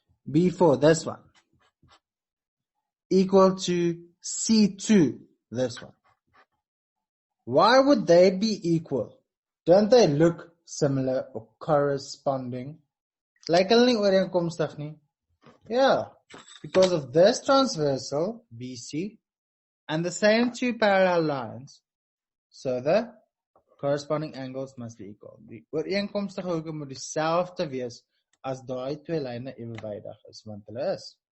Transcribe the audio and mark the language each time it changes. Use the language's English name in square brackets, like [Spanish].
[English] B4, this one, equal to C2, this one. Why would they be equal? Don't they look similar or corresponding? [Afrikaans] Like hulle nie ooreenkomstig nie. [English] Yeah, because of this transversal, BC, and the same two parallel lines, so the corresponding angles must be equal. [Afrikaans] Die ooreenkomstige hoeke moet dieselfde wees as daai twee lyne ewenwydig is, want hulle is.